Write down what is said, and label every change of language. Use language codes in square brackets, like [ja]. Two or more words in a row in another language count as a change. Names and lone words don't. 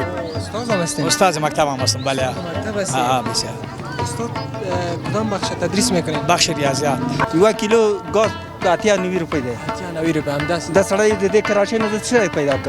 [fa] استاد هم هستین؟ استاد مکتب هم هستم. بله. مکتب هستین؟ بسیار. استاد کدام بخش تدریس میکنین؟ بخش ریاضیات. [ps] 1 کیلو گاز 90 روپیه ده. 90 روپیه هم دست. د سړی د دې کراچۍ نه د څه پیدا کړم.